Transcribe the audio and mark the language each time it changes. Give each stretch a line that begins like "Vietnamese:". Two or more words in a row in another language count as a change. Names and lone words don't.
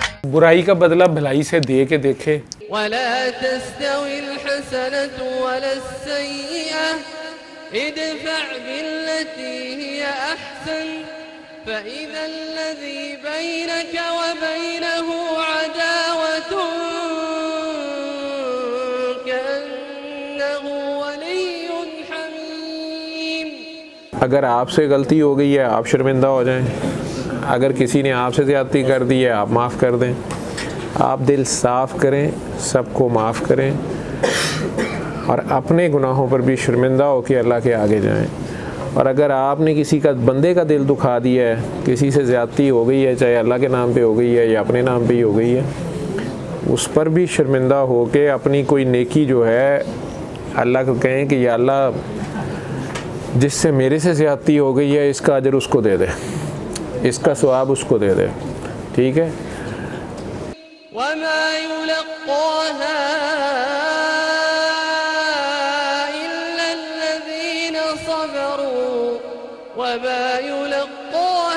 Hindi: बुराई का बदला भलाई से दे के देखे।
Arabic: ولا تستوي الحسنة ولا السيئة ادفع بالتي هي أحسن فإذا الذي بينك وبينه عداوة كأنه ولي حميم.
Hindi: अगर आपसे गलती हो गई है आप शर्मिंदा हो जाएं, अगर किसी ने आपसे ज़्यादती कर दी है आप माफ़ कर दें। आप दिल साफ़ करें, सबको माफ़ करें और अपने गुनाहों पर भी शर्मिंदा हो के अल्लाह के आगे जाएं। और अगर आपने किसी का बंदे का दिल दुखा दिया है, किसी से ज़्यादती हो गई है, चाहे अल्लाह के नाम पे हो गई है या अपने नाम पे ही हो गई है, उस पर भी शर्मिंदा हो के अपनी कोई नेकी जो है अल्लाह को कहें कि या अल्लाह जिससे मेरे से ज़्यादती हो गई है इसका अजर उसको दे दे, इसका सवाब उसको दे दे। ठीक है।
Arabic: وما يلقاها إلا الذين صبروا وما يلقاها